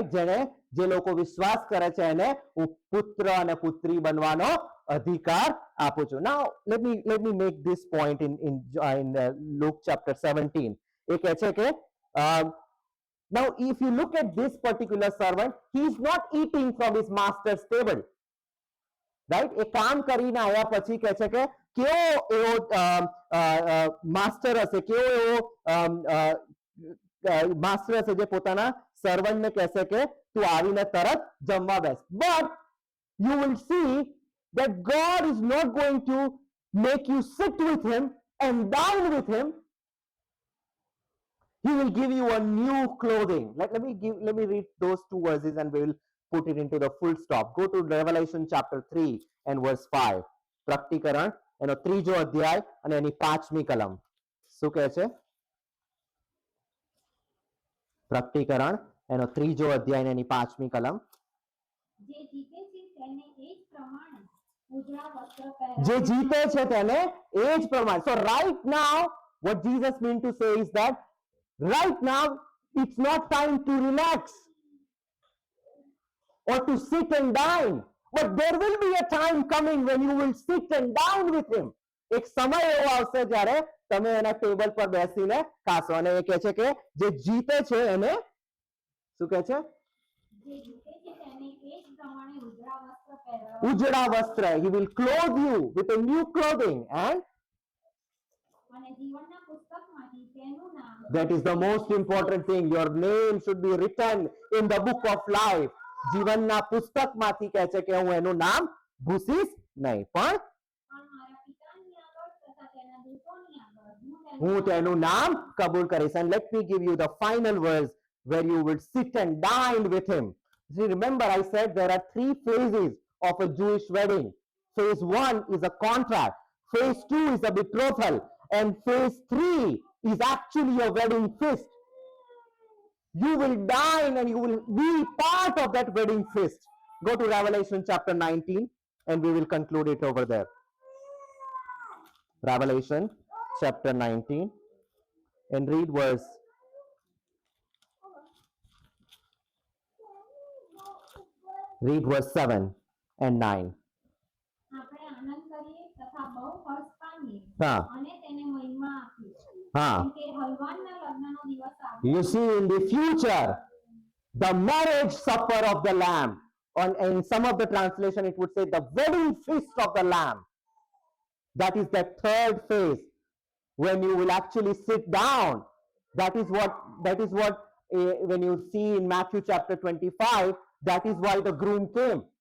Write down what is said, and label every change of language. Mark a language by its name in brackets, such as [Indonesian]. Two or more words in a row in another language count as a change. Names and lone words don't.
[Gujarati] જે લોકો વિશ્વાસ કરે છે એને હું પુત્ર અને પુત્રી બનવાનો અધિકાર આપું છું. [English] Now let me make this point in Luke chapter 17. [Gujarati] એ કહે છે કે [English] now if you look at this particular servant, he is not eating from his master's table, right? [Gujarati] એ કામ કરીને આવ્યા પછી કહે છે કે કેવો એવો માસ્ટર હશે, કેવો એવો માસ્ટર હશે જે પોતાના સર્વન્ટ ને કહેશે કે તું આવીને તરત જમવા બેસ. [English] But you will see that God is not going to make you sit with him and dine with him. He will give you a new clothing. Let me read those two verses and we will put it into the full stop. Go to Revelation chapter 3 and verse 5. [Gujarati] પ્રકટીકરણ એનો 3જો અધ્યાય અને એની 5મી કલમ. શું કહે છે? પ્રકટીકરણ એનો 3જો અધ્યાય અને એની 5મી કલમ. જે જીતે છે તેને એ જ પ્રમાણે ઉજળા વસ્ત્ર જે પહેરાવે. જીતે છે તેને એ જ પ્રમાણે. [English] So right now what Jesus means to say is that right now it's not time to relax or to sit and dine, but there will be a time coming when you will sit and dine with him. [Gujarati] એક સમય એવો આવશે જ્યારે તમે એના ટેબલ પર બેસીને ખાશો. અને એ કહે છે કે જે જીતે છે એને શું કહે છે? જે જીતે છે તેને એ જ પ્રમાણે ઉજળા વસ્ત્ર પહેરાવે. ઉજળા વસ્ત્ર. [English] He will clothe you with a new clothing and [Gujarati] અને અને જીવનના પુસ્તકમાંથી તેનું નામ [English] That is the most important thing. Your name should be written in the book of life. [Gujarati] જીવનના પુસ્તકમાંથી કહે છે કે હું એનું નામ ભૂસીશ નહીં, પણ પણ મારા પિતાની આગળ તથા તેના દૂતોની આગળ હું તેનું નામ કબૂલ કરીશ. [English] And let me give you the final verse where you will sit and dine with him. See, remember I said there are 3 phases of a Jewish wedding. Phase 1 is a contract, phase 2 is a betrothal, and phase 3 is actually a wedding feast. You will dine and you will be part of that wedding feast. Go to Revelation chapter 19 and we will conclude it over there. Revelation chapter 19 and read verse 7 and 9. [Gujarati] આપણે આનંદ કરીએ તથા બહુ હર્ષ પામીએ હા. અને તેને મહિમા આપીએ. હા. કેમ કે હલવાનના લગ્નનો દિવસ આવ્યો. [English] You see, in the future, the marriage supper of the Lamb, in some of the translation, it would say the wedding feast of the Lamb. That is the third phase when you will actually sit down. That is what when you see in Matthew chapter 25, that is why the groom came.